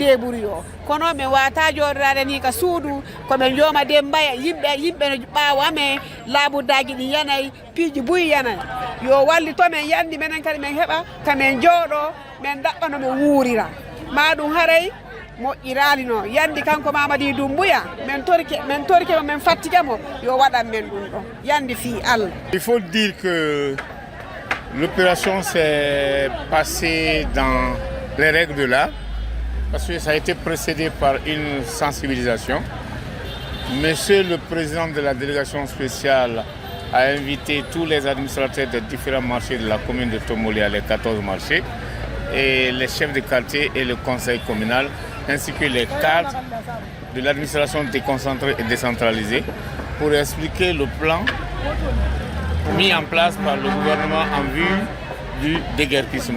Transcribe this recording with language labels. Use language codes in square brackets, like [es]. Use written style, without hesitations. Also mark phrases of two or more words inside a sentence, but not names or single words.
[ff] deburi yo kono men wata jodorade ni ka suudu ko men joma dembaya yimbe no baawa me laabu daagi di yanay piiji buyi yanay yo walli to men yandi menen kadi men heba ka men jodo men dabbano men wuurira madum haray mo iralino yandi kanko Mamadi Doumbouya men torike men fattigamo yo wadan men dum do yandi fi Allah. [fr] Il faut dire que l'opération s'est passée dans les règles de l'art parce que ça a été précédé par une sensibilisation. Monsieur le président de la délégation spéciale a invité tous les administrateurs des différents marchés de la commune de Tombolia, les 14 marchés, et les chefs de quartier et le conseil communal, ainsi que les cadres de l'administration déconcentrée et décentralisée, pour expliquer le plan mis en place par le gouvernement en vue du déguerpissement.